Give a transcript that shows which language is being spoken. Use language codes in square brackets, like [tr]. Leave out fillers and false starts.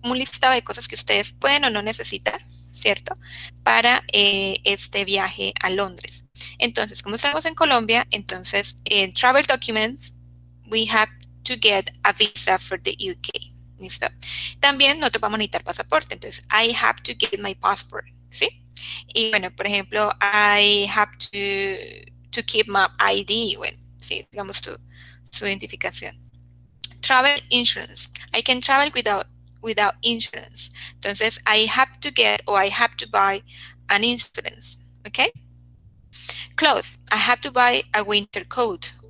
[es] Un listado de cosas que ustedes pueden o no necesitar, ¿cierto? Para este viaje a Londres. Entonces, como estamos en Colombia, entonces en Travel Documents, [en] we have to get a visa for the UK. [es] ¿Listo? También nosotros vamos a necesitar pasaporte. [en] Entonces, I have to get my passport. [es] ¿Sí? Y bueno, por ejemplo, [en] I have to keep my ID. [es] Bueno, sí, digamos su identificación. [en] Travel insurance. I can travel without insurance. Entonces, I have to get or I have to buy an insurance. Okay? Clothes. I have to buy a winter coat.